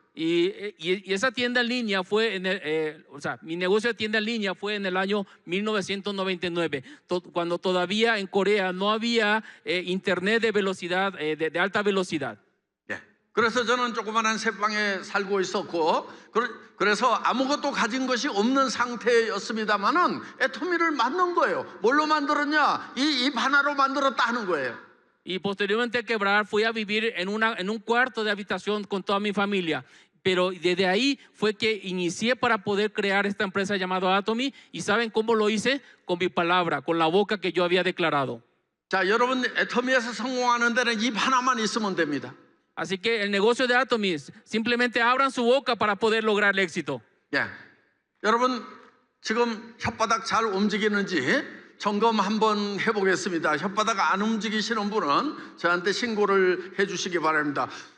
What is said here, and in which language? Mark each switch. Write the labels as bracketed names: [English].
[Spanish] Y esa tienda en línea fue mi negocio de tienda en línea fue en el año 1999, cuando todavía en Corea no había internet de velocidad, de alta velocidad. [Korean] 예. 그래서 저는 조그만한 새방에 살고 있었고, 그래서 아무것도 가진 것이 없는 상태였습니다만은 애터미를 만든 거예요. 뭘로 만들었냐? 이 입 하나로 만들었다 하는 거예요. [Spanish] Y posteriormente a quebrar fui a vivir en un cuarto de habitación con toda mi familia. Pero desde ahí fue que inicié para poder crear esta empresa llamada Atomy. ¿Y saben cómo lo hice? Con mi palabra, con la boca que yo había declarado. [Korean] 자, 여러분 애터미에서 성공하는 데는 입 하나만 있으면 됩니다. [Spanish] Así que el negocio de Atomy, simplemente abran su boca para poder lograr el éxito. [Korean] 예. 여러분 지금 혓바닥 잘 움직이는지 점검 한번 해보겠습니다. 혓바닥 안 움직이시는 분은 저한테 신고를 해주시기 바랍니다.